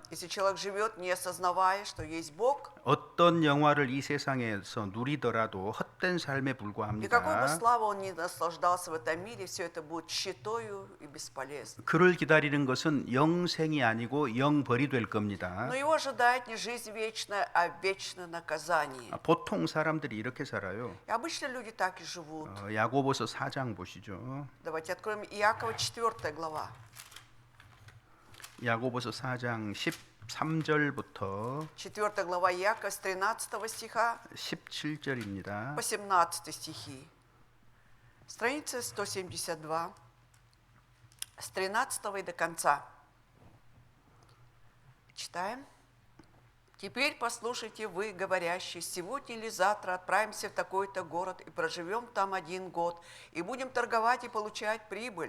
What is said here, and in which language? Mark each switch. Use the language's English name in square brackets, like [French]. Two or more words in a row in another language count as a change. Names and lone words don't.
[Russian] Если человек живет, не осознавая, что есть Бог, [Korean] 어떤 영화를 이 세상에서 누리더라도 헛된 삶에 [Russian] и какой бы [Korean] 불과합니다. [Russian] славы он ни наслаждался в этом мире, все это будет тщетою и бесполезно. [Korean] 그를 기다리는 것은 영생이 아니고 영벌이 될 겁니다. [Russian] Но его ожидает не жизнь вечная, а вечное наказание. [Korean] 보통 사람들이 이렇게 살아요. [Russian] И обычно люди так и живут. [Korean] 야고보서 4장 보시죠. [Russian] Давайте откроем Иакова 4 глава. [Korean] 야고보서 4장 13절부터 [Russian] 4 глава Иакова с 13 стиха [Korean] 17절입니다. [Russian] по 17 стихи. Страница 172, с 13 и до конца. Читаем. «Теперь послушайте вы, говорящие, сегодня или завтра отправимся в такой-то город и проживем там 1 год, и будем торговать и получать прибыль.